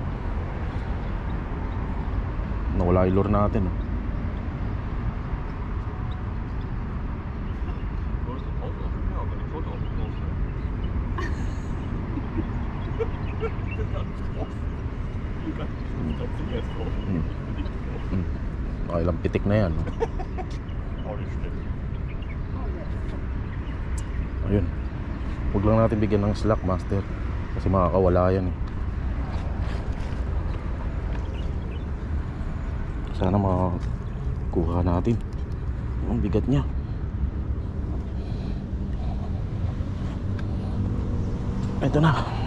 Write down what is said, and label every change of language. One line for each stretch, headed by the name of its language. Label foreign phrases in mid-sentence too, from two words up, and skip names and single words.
Filipino: Nawala yung lure natin oh.
German: Wo ist das Auto? Ja, aber die Foto auf dem Haus.
Filipino: Ilang pitik na yan oh.
German: Auch nicht schlecht.
Filipino: Ayun. Huwag lang natin bigyan ng slack, master. Kasi makakawala yan eh. Sana makakuha natin. Ang bigat niya. Ito na.